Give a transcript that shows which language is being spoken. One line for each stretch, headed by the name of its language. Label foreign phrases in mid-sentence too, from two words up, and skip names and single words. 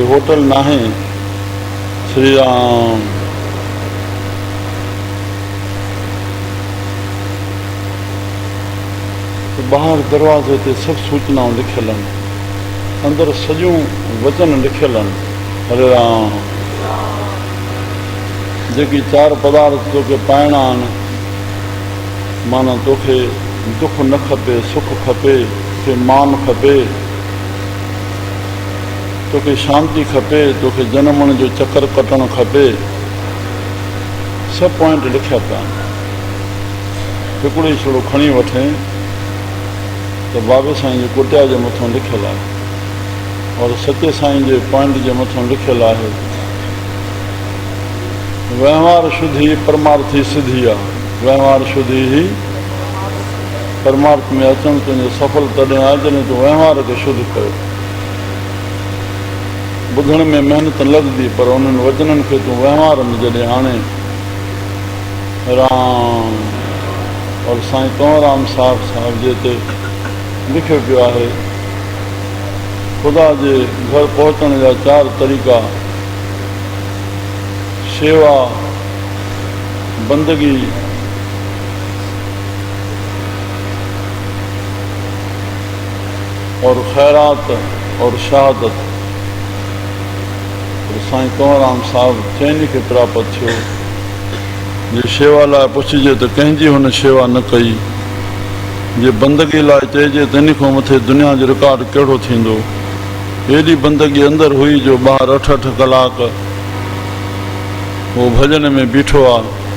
Sindhi: इहो होटल न आहे। श्री राम ॿाहिरि दरवाज़े ते सभु सूचनाऊं लिखियलु आहिनि, अंदरि सॼियूं वचन लिखियलु आहिनि। हरे राम जेकी चार पदार्थ तोखे पाइणा आहिनि, माना तोखे दुख न खपे, सुख खपे, तोखे मान खपे, तोखे शांती खपे, तोखे जनमण जो चक्कर कटणु खपे, सभु पॉइंट लिखिया पिया आहिनि। हिकिड़ो ई छड़ो खणी वठे त बाबे साईं जे कुटिया जे मथां लिखियलु आहे, और सचे साईं जे पॉइंट जे मथां लिखियलु आहे व्यवहार शुद्धि परमार्थी सिद्धि आहे। व्यवहार शुद्धि ही परमार्थ में अचणु तुंहिंजो सफल तॾहिं आहे जॾहिं तूं व्यवहार खे शुद्ध कयो। ॿुधण में महिनत लॻंदी, पर उन्हनि वचननि खे तूं व्यवहार में जॾहिं आणे। राम और साईं कंवरराम साहिब जे हिते लिखियो पियो आहे, ख़ुदा जे घर पहुचण जा 4 तरीक़ा: शेवा, बंदगी, और खैरात और शहादत। और साईं कंवरराम साहिब चइनी खे प्राप्त थियो। जे शेवा लाइ पुछिजे त कंहिंजी हुन शेवा न कई, जे बंदगी लाइ चइजे त इन खां मथे दुनिया जो रिकॉर्ड कहिड़ो थींदो। हेॾी बंदगी अंदरि हुई जो ॿाहिरि 8-8 कलाक उहो भॼन में बीठो आहे।